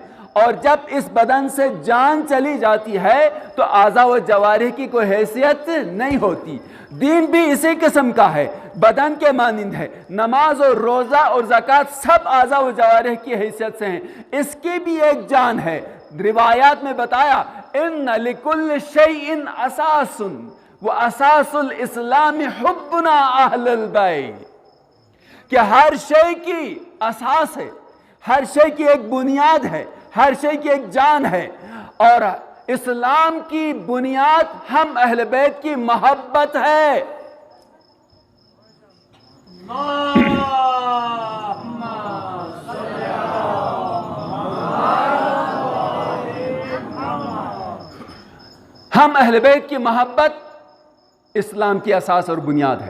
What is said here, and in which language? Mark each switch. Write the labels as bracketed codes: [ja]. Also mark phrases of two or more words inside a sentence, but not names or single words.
[ur] اور جب اس بدن سے جان چلی جاتی ہے تو اعضاء و جوارح کی کوئی حیثیت نہیں ہوتی۔ دین بھی اسی قسم کا ہے، بدن کے مانند ہے۔ نماز اور روزہ اور زکوٰۃ سب اعضاء و جوارح کی حیثیت سے ہیں، اس کی بھی ایک جان ہے۔ روایات میں بتایا [ar] ان لکل شیء اساس واساس الاسلام حبنا اہل البیت، [ur] کہ ہر شے کی اساس ہے، ہر شے کی ایک بنیاد ہے، ہر شے کی ایک جان ہے، اور اسلام کی بنیاد ہم اہل بیت کی محبت ہے۔ ہم اہل بیت کی محبت اسلام کی اساس اور بنیاد ہے۔